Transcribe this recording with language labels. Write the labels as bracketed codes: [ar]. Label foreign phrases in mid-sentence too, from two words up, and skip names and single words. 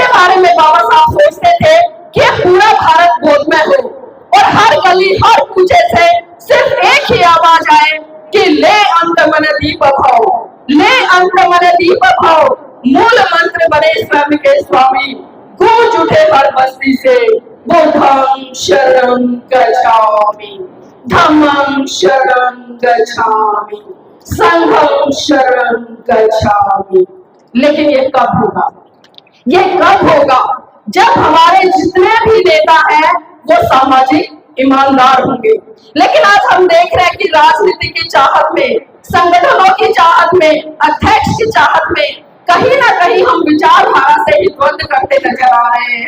[hi] बारे में बाबा साहब सोचते थे कि पूरा भारत गोदमय हो और हर गली, हर कूचे से सिर्फ एक ही आवाज आए कि ले अंत मन दीप भाव, ले अंत मन दीप भाव, मूल मंत्र बने स्वयं के स्वामी, गूंज उठे हर बस्ती से [pi] बुद्धं शरणं गच्छामि, धम्मं शरणं गच्छामि, संघं शरणं गच्छामि। [hi] लेकिन ये कब होगा? ये कब होगा? जब हमारे जितने भी नेता हैं वो सामाजिक ईमानदार होंगे। लेकिन आज हम देख रहे हैं कि राजनीति की चाहत में, संगठनों की चाहत में, अध्यक्ष की चाहत में कहीं ना कहीं हम विचारधारा से ही द्वंद करते नजर आ रहे हैं।